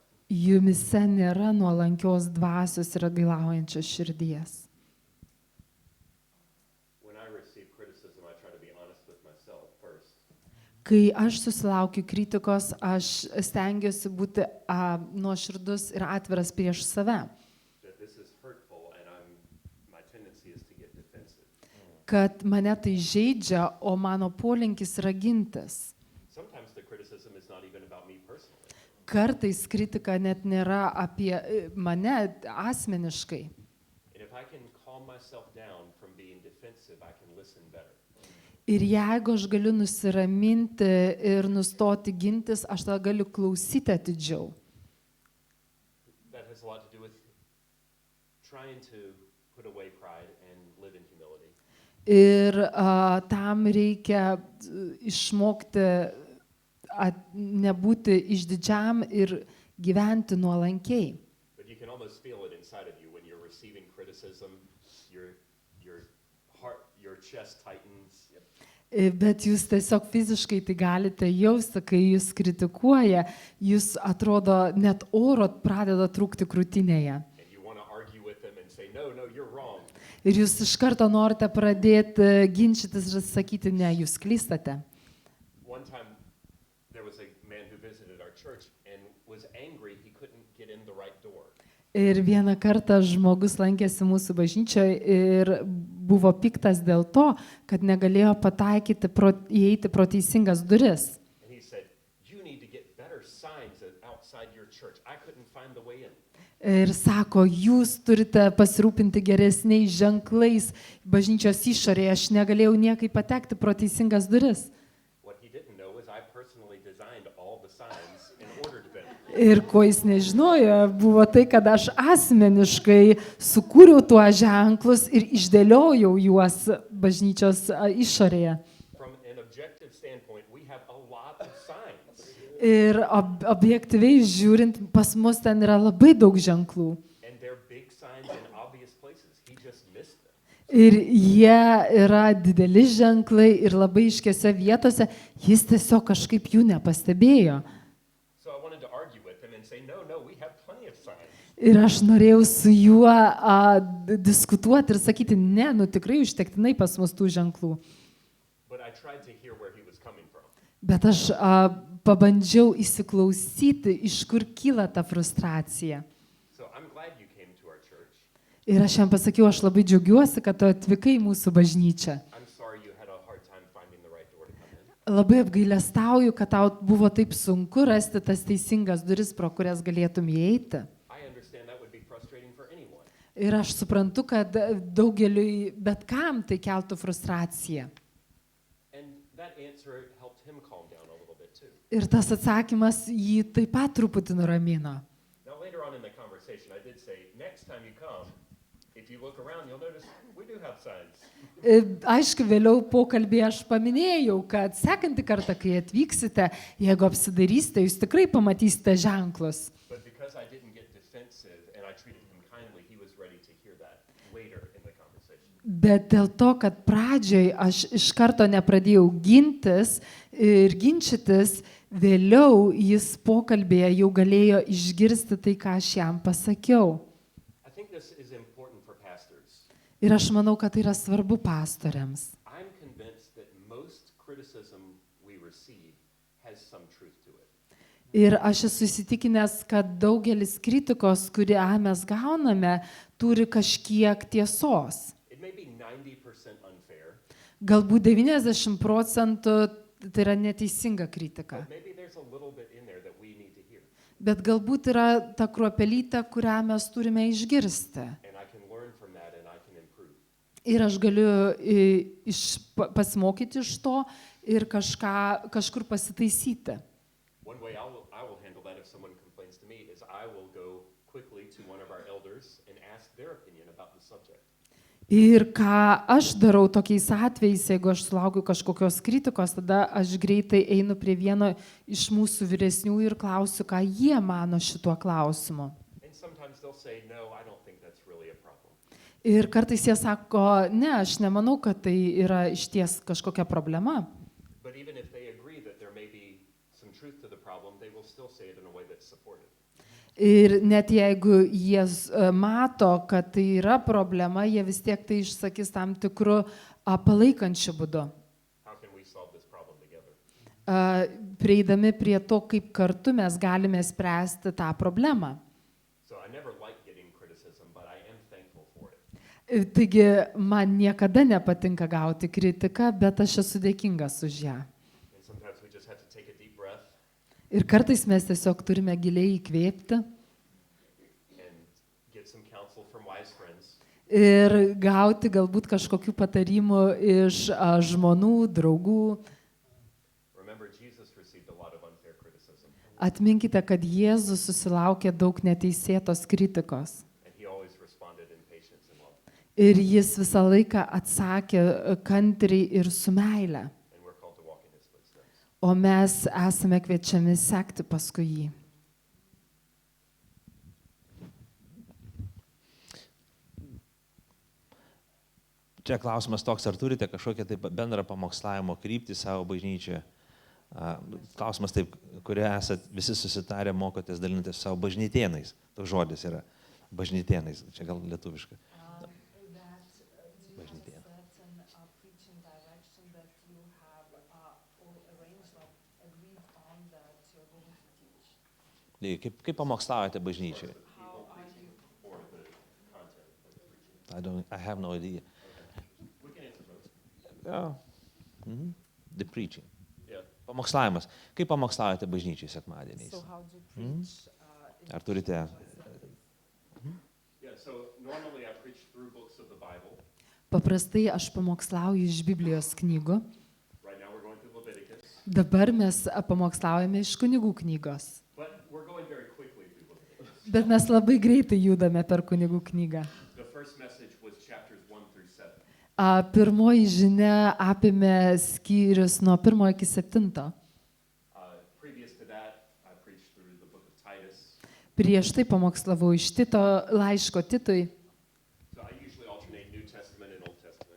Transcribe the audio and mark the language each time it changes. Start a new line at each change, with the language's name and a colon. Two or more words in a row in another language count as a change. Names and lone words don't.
Lithuanian: jumise nėra nuolankios dvasios ir atgailaujančios širdies.
English: When I receive criticism, I try to be honest with myself first.
Lithuanian: Kai aš susilaukiu kritikos, aš stengiuosi būti nuoširdus ir atviras prieš save,
English: That this is hurtful and my tendency is to get defensive.
Lithuanian: kad mane tai žeidžia, o mano polinkis yra gintis.
English: Sometimes the criticism is not even about me personally.
Lithuanian: Kartais kritika net nėra apie mane asmeniškai.
English: And if I can calm myself down from being defensive, I can listen better.
Lithuanian: Ir jeigu aš galiu nusiraminti ir nustoti gintis, aš tada galiu klausyti atidžiau.
English: That has a lot to do with trying to put away pride and live in humility.
Lithuanian: Ir tam reikia išmokti nebūti išdidžiam ir gyventi nuolankiai.
English: But you can almost feel it inside of you when you're receiving criticism, your heart, your chest tightens.
Lithuanian: Bet jūs tiesiog fiziškai tai galite jausti, kai jūs kritikuoja, jūs atrodo net oro pradeda trūkti krūtinėje.
English: And you want to argue with them and say, no, you're wrong.
Lithuanian: Ir jūs iš karto norite pradėti ginčytis ir sakyti, ne, jūs klystate.
English: One time there was a man who visited our church and was angry he couldn't get in the right door.
Lithuanian: Ir vieną kartą žmogus lankėsi mūsų bažnyčioje ir buvo piktas dėl to, kad negalėjo pataikyti, įeiti pro teisingas duris.
English: And he said, you need to get better signs outside your church. I couldn't find the way in.
Lithuanian: Ir sako, jūs turite pasirūpinti geresniais ženklais bažnyčios išorėje, aš negalėjau niekaip patekti pro teisingas duris.
English: What he didn't know was I personally designed all the signs and ordered them.
Lithuanian: Ir ko jis nežinojo, buvo tai, kad aš asmeniškai sukūriau tuos ženklus ir išdėliojau juos bažnyčios išorėje.
English: From an objective standpoint, we have a lot of signs.
Lithuanian: Ir objektyviai žiūrint, pas mus ten yra labai daug ženklų.
English: And they're big signs in obvious places. He just missed them.
Lithuanian: Ir jie yra dideli ženklai ir labai iškiose vietose, jis tiesiog kažkaip jų nepastebėjo.
English: So I wanted to argue with him and say, no, we have plenty of signs.
Lithuanian: Ir aš norėjau su juo diskutuoti ir sakyti, ne, tikrai užtektinai pas mus tų ženklų.
English: But I tried to hear where he was coming from.
Lithuanian: Bet aš pabandžiau įsiklausyti, iš kur kyla ta frustracija.
English: So I'm glad you came to our church.
Lithuanian: Ir aš jam pasakiau, aš labai džiaugiuosi, kad tu atvykai į mūsų bažnyčią.
English: I'm sorry you had a hard time finding the right door to come in.
Lithuanian: Labai apgailestauju, kad tau buvo taip sunku rasti tas teisingas duris, pro kurias galėtum įeiti.
English: I understand that would be frustrating for anyone.
Lithuanian: Ir aš suprantu, kad daugeliui, bet kam tai keltų frustraciją.
English: And that answer helped him calm down a little bit too.
Lithuanian: Ir tas atsakymas jį taip pat truputį nuramino.
English: Now later on in the conversation, I did say, next time you come, if you look around, you'll notice we do have signs.
Lithuanian: Aišku, vėliau pokalbį aš paminėjau, kad sekantį kartą, kai atvyksite, jeigu apsidarysite, jūs tikrai pamatysite ženklus.
English: But because I didn't get defensive and I treated him kindly, he was ready to hear that later in the conversation.
Lithuanian: Bet dėl to, kad pradžioj aš iš karto nepradėjau gintis ir ginčytis, vėliau jis pokalbėje jau galėjo išgirsti tai, ką aš jam pasakiau.
English: I think this is important for pastors.
Lithuanian: Ir aš manau, kad tai yra svarbu pastoriams.
English: I'm convinced that most criticism we receive has some truth to it.
Lithuanian: Ir aš esu įsitikinęs, kad daugelis kritikos, kurią mes gauname, turi kažkiek tiesos.
English: It may be 90% unfair,
Lithuanian: Galbūt 90% tai yra neteisinga kritika.
English: but maybe there's a little bit in there that we need to hear.
Lithuanian: Bet galbūt yra ta kruopelytė, kurią mes turime išgirsti.
English: And I can learn from that and I can improve.
Lithuanian: Ir aš galiu pasimokyti iš to ir kažkur pasitaisyti.
English: One way I will handle that if someone complains to me is I will go quickly to one of our elders and ask their opinion about the subject.
Lithuanian: Ir ką aš darau tokiais atvejais, jeigu aš sulaukiu kažkokios kritikos, tada aš greitai einu prie vieno iš mūsų vyresnių ir klausiu, ką jie mano šituo klausimu.
English: And sometimes they'll say, no, I don't think that's really a problem.
Lithuanian: Ir kartais jie sako, ne, aš nemanau, kad tai yra išties kažkokia problema.
English: But even if they agree that there may be some truth to the problem, they will still say it in a way that's supportive.
Lithuanian: Ir net jeigu jie mato, kad tai yra problema, jie vis tiek tai išsakys tam tikru palaikančiu būdu.
English: How can we solve this problem together?
Lithuanian: Prieidami prie to, kaip kartu mes galime spręsti tą problemą.
English: So I never like getting criticism, but I am thankful for it.
Lithuanian: Taigi, man niekada nepatinka gauti kritiką, bet aš esu dėkingas už ją.
English: And sometimes we just have to take a deep breath
Lithuanian: Ir kartais mes tiesiog turime giliai įkvėpti
English: and get some counsel from wise friends.
Lithuanian: ir gauti galbūt kažkokių patarimų iš žmonų, draugų.
English: Remember, Jesus received a lot of unfair criticism,
Lithuanian: Atminkite, kad Jėzus susilaukė daug neteisėtos kritikos.
English: and he always responded in patience and love.
Lithuanian: Ir jis visą laiką atsakė kantriai ir su meile.
English: And we're called to walk in his footsteps.
Lithuanian: O mes esame kviečiami sekti paskui jį. Čia klausimas toks, ar turite kažkokią tai bendrą pamokslavimo kryptį savo bažnyčioje? Klausimas taip, kurie esat visi susitarę, mokotės dalintis savo bažnytėnais. Toks žodis yra bažnytėnais, čia gal lietuviškai. Kaip pamokslavote bažnyčioje?
English: I have no idea. We can answer those. Yeah. The preaching. Yeah.
Lithuanian: Pamokslavimas. Kaip pamokslavote bažnyčiai sekmadieniais?
English: So how do you preach?
Lithuanian: Ar turite?
English: Yeah, so normally I preach through books of the Bible.
Lithuanian: Paprastai aš pamokslauju iš Biblijos knygų.
English: Right now we're going through Leviticus,
Lithuanian: Dabar mes pamokslaujame iš kunigų knygos.
English: but we're going very quickly through Leviticus.
Lithuanian: Bet mes labai greitai judame per kunigų knygą.
English: The first message was chapters 1 through 7.
Lithuanian: Pirmoji žinia apėmė skyrius nuo 1 iki 7.
English: Previous to that, I preached through the book of Titus.
Lithuanian: Prieš tai pamokslavau iš Tito laiško Titui.
English: So I usually alternate New Testament and Old Testament.